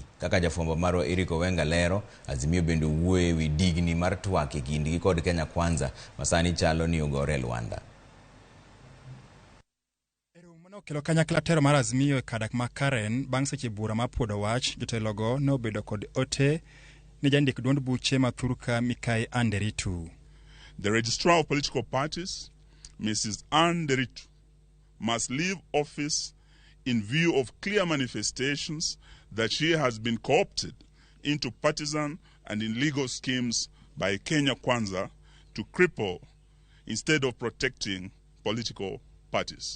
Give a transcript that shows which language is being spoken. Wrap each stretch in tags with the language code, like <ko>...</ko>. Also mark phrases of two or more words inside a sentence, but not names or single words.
<luo>Kaka jafwambo marwa Eric Owenga lero, Azimio bende wuoyo ewi digni mar twak e kindgi kod Kenya Kwanza masani chalo ni ogore Luanda. Kelo kanyakla tero mar Azimio e kadak ma Karen bang' seche bura ma puodo wach jotelogo ne obedo kod ote ni jandik duond buche ma Thurka Mikai Anne Nderitu.</luo> <en>The registrar of political parties, Mrs. Anne Nderitu, must leave office in view of clear manifestations that she has been co-opted into partisan and illegal schemes by Kenya Kwanza to cripple instead of protecting political parties.</en>